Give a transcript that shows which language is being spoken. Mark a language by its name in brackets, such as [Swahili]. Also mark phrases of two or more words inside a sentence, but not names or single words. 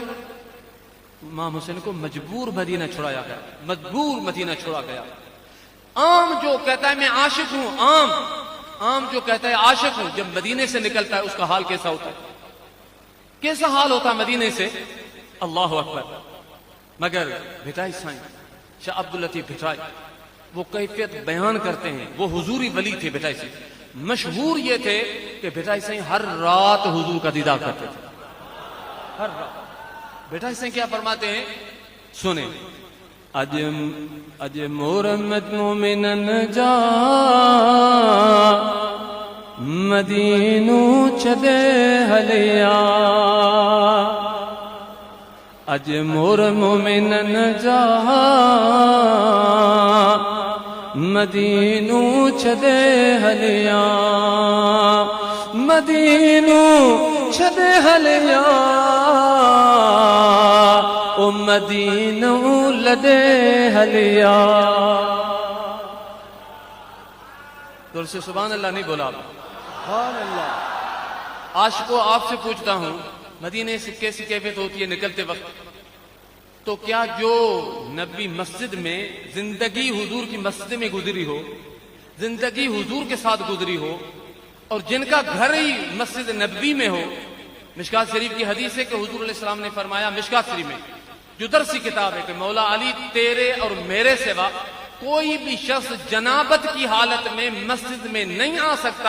[Urdu] امام حسین کو مجبور مدینہ چھڑایا گیا، مجبور مدینہ چھوڑا گیا. عام جو کہتا ہے میں عاشق ہوں، عام جو کہتا ہے عاشق ہوں، جب مدینے سے نکلتا ہے اس کا حال کیسا ہوتا ہے? کیسا حال ہوتا ہے مدینے سے? [Arabic] الله أكبر. [Urdu] مگر بھٹائی سائیں شاہ عبد اللطیف بھٹائی وہ کیفیت بیان کرتے ہیں. وہ حضوری ولی تھے بھٹائی سائیں، مشہور یہ تھے کہ بھٹائی سائیں ہر رات حضور کا دیدار کرتے تھے، ہر رات. بھٹائی سائیں کیا فرماتے ہیں، سنے. [Sindhi] अज मोरमत मोमिनन जा मदीनू छदे हलिया, अज मोर मोमिनन जा मदीनू छदे हलिया, मदीनू छदे हलिया, ओ मदीनू लदे हलिया। [Urdu] دور سے [Arabic] سبحان الله [Urdu] نہیں بولا? [Arabic] سبحان الله. [Urdu] عاشقو آپ سے پوچھتا ہوں، مدینے سے کیسی کیفیت ہوتی ہے نکلتے وقت? تو کیا جو نبی مسجد میں زندگی حضور کی مسجد میں گزری ہو، زندگی حضور کے ساتھ گزری ہو، اور جن کا گھر ہی مسجد نبی میں ہو، مشکات شریف کی حدیث ہے کہ حضور [Arabic] عليه السلام [Urdu] نے فرمایا، مشکات شریف میں جو درسی کتاب ہے، کہ مولا علی تیرے اور میرے سوا کوئی بھی شخص جنابت کی حالت میں مسجد میں نہیں آ سکتا.